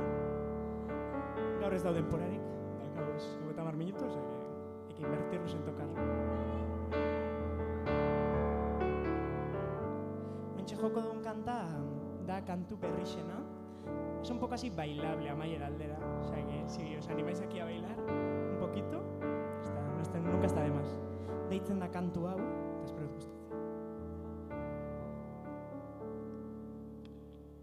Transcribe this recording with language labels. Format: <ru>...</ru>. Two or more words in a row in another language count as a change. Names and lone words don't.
<eu>Gaur ez dau denporarik, daukagoz</eu> <es>50 minutos, hay que invertirlos en tocar.</es> <eu>Mentxe joko duen kanta da kantu berrixena.</eu> <es>Es un poco así bailable</es> <eu>amaiera aldera.</eu> <es>O sea que si os animáis aquí a bailar un poquito, nunca está de más.</es> <eu>Deitzen da kantu hau, eta espero dut gustatzen.</eu>